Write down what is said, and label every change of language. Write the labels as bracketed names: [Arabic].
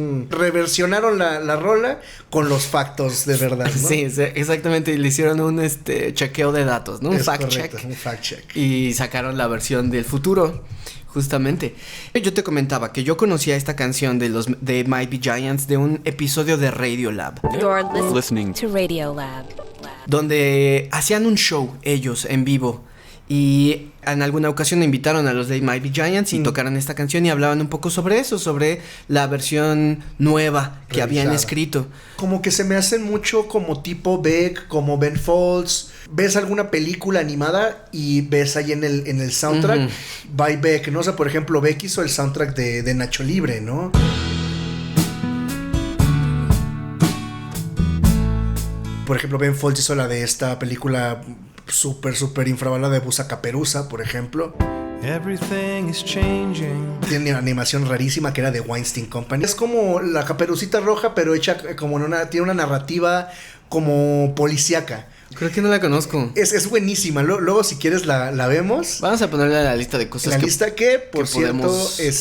[Spanish] Reversionaron la rola con los factos de verdad, ¿no? Sí, exactamente. Le hicieron un chequeo de datos, ¿no? Un fact check. Y sacaron la versión del futuro. Justamente. Yo te comentaba que yo conocía esta canción de los de Might Be Giants de un episodio de Radiolab. [English] You're listening to Radiolab. [Spanish] Donde hacían un show ellos en vivo. Y en alguna ocasión invitaron a los They Might Be Giants y tocaron esta canción y hablaban un poco sobre eso, sobre la versión nueva que habían escrito. Como que se me hacen mucho como tipo Beck, como Ben Folds. Ves alguna película animada y ves ahí en el soundtrack, uh-huh, by Beck, ¿no? O sea, por ejemplo, Beck hizo el soundtrack de Nacho Libre, ¿no? Por ejemplo, Ben Folds hizo la de esta película súper infravalorada de Busa Caperuza, por ejemplo. [English] Everything is changing. [Spanish] Tiene una animación rarísima que era de Weinstein Company. Es como la Caperucita Roja, pero hecha como tiene una narrativa como policíaca. Creo que no la conozco. Es buenísima. Luego, si quieres, la vemos. Vamos a ponerle a la lista de cosas. La lista que, por cierto, podemos...